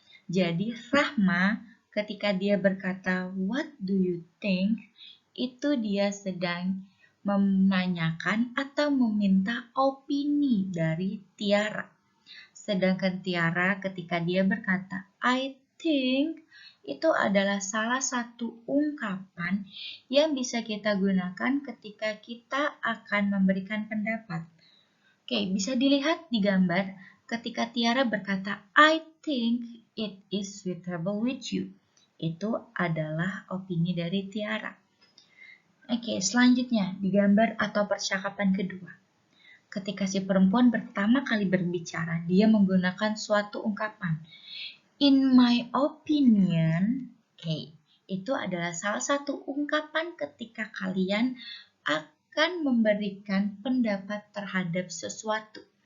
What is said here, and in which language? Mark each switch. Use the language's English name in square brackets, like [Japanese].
[Indonesian] Jadi, Rahma ketika dia berkata [English] what do you think, [Indonesian] itu dia sedang menanyakan atau meminta opini dari Tiara. Sedangkan Tiara ketika dia berkata [English] I think, [Indonesian] itu adalah salah satu ungkapan yang bisa kita gunakan ketika kita akan memberikan pendapat. Oke, bisa dilihat di gambar ketika Tiara berkata [English] I think it is suitable with you. [Indonesian] Itu adalah opini dari Tiara. Oke, selanjutnya di gambar atau percakapan kedua. Ketika si perempuan pertama kali berbicara, dia menggunakan suatu ungkapan. [English] In my opinion, [Indonesian] oke, itu adalah salah satu ungkapan ketika kalian akan memberikan pendapat terhadap sesuatu.